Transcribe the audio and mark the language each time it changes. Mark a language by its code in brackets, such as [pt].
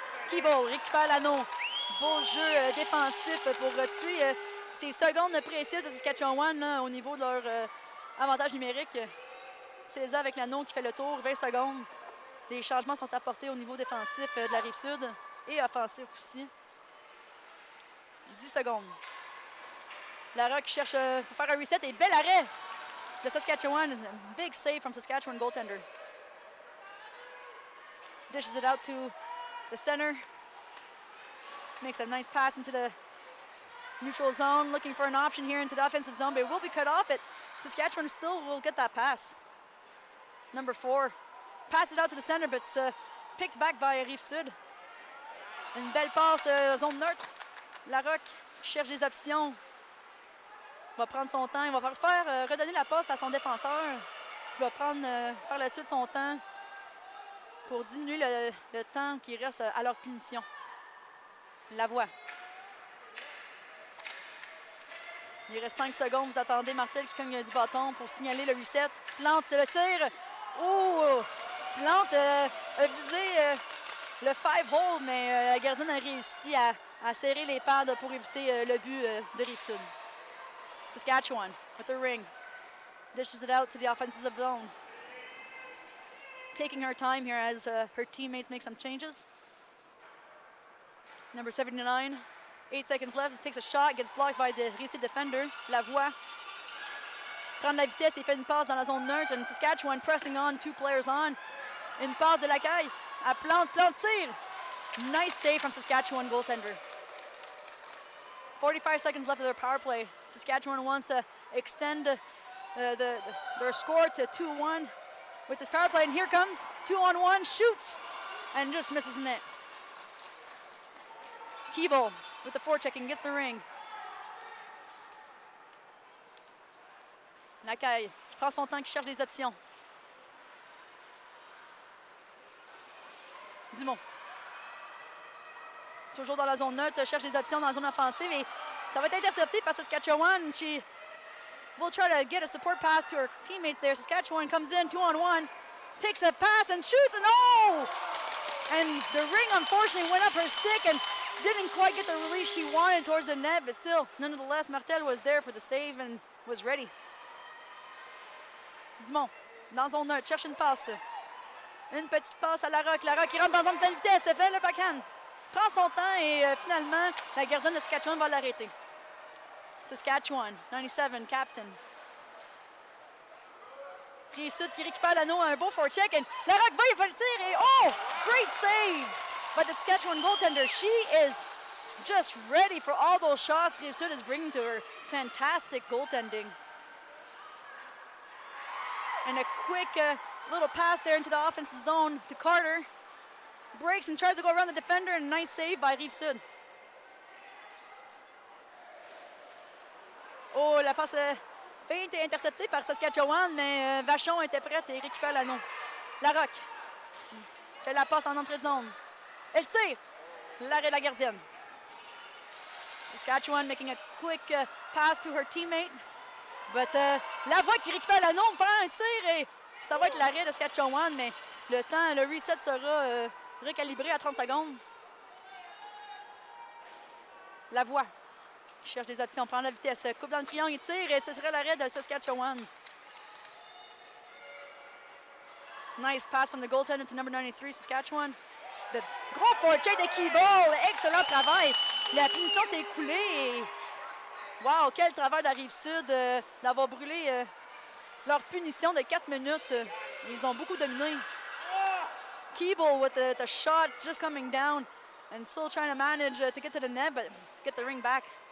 [fr] Keeble récupère l'anneau. Beau jeu défensif pour tuer ces secondes précieuses de Saskatchewan là, au niveau de leur avantage numérique. César avec l'anneau qui fait le tour, 20 secondes. Des changements sont apportés au niveau défensif de la Rive-Sud et offensif aussi. 10 secondes. Larocque cherche pour faire un reset et bel arrêt de Saskatchewan. [en] Big save from Saskatchewan goaltender. Dishes it out to the center. Makes a nice pass into the neutral zone. Looking for an option here into the offensive zone, but it will be cut off. But Saskatchewan still will get that pass. Number 4 Pass it out to the center, but it's picked back by Rive-Sud. [fr] Une belle passe, zone neutre. Larocque cherche des options. Il va prendre son temps. Il va faire redonner la passe à son défenseur. Il va prendre par la suite son temps pour diminuer le temps qui reste à leur punition. La voie. Il reste 5 secondes. Vous attendez Martel qui cogne du bâton pour signaler le reset. Plante, c'est le tir. Oh! Plante a visé le 5-hole, mais la gardienne a réussi à serrer les pads pour éviter le but de Rive-Sud. [en] Saskatchewan with the ring. Dishes it out to the offensive zone. Taking her time here as her teammates make some changes. Number 79, 8 seconds left, takes a shot, gets blocked by the Rive-Sud defender, Lavoie. [fr] Prendre la vitesse et fait une passe dans la zone neutre. [en] And Saskatchewan pressing on, 2 players on. [fr] Une passe de Lacaille à Plante, tire. [en] Nice save from Saskatchewan goaltender. 45 seconds left of their power play. Saskatchewan wants to extend their score to 2-1 with this power play. And here comes 2-on-1, shoots, and just misses the net. Keeble with the forechecking, gets the ring. [fr] Lacaille qui prend son temps, qui cherche des options. Dumont. Toujours dans la zone neutre, cherche des options dans la zone offensive et ça va être intercepté par Saskatchewan. [en] She will try to get a support pass to her teammates there. Saskatchewan comes in 2-on-1, takes a pass and shoots, and oh! And the ring unfortunately went up her stick and didn't quite get the release she wanted towards the net, but still, nonetheless, Martel was there for the save and was ready. [fr] Dumont, dans zone neutre, cherche une passe. Une petite passe à Larocque. Larocque qui rentre dans zone pleine vitesse, fait le backhand. Prend son temps et finalement, la gardienne de Saskatchewan va l'arrêter. [en] Saskatchewan, 97, captain. [fr] Rive-Sud qui récupère l'anneau, un beau forecheck. Et Larocque va, il va le tir et oh! [en] Great save by the Saskatchewan goaltender. She is just ready for all those shots Rive-Sud is bringing to her. Fantastic goaltending. And a quick little pass there into the offensive zone to Carter. Breaks and tries to go around the defender, and a nice save by Rive-Sud. [fr] Oh, la passe feinte est interceptée par Saskatchewan, mais Vachon était prête et récupère l'anneau. Larocque fait la passe en entrée de zone. Elle tire. L'arrêt de la gardienne. [en] Saskatchewan making a quick pass to her teammate. But [fr] Lavoie qui récupère l'anneau, prend un tir et ça va être l'arrêt de Saskatchewan, mais le temps, le reset sera recalibré à 30 secondes. Lavoie qui cherche des options, prend la vitesse, coupe dans le triangle et tire et ce serait l'arrêt de Saskatchewan. [en] Nice pass from the goaltender to number 93, Saskatchewan. [fr] Le gros forecheck de Keeble, excellent travail. La punition s'est écoulée et wow, quel travail de la Rive-Sud d'avoir brûlé leur punition de 4 minutes. Ils ont beaucoup dominé. [en] Keeble with the shot just coming down and still trying to manage to get to the net, but get the ring back.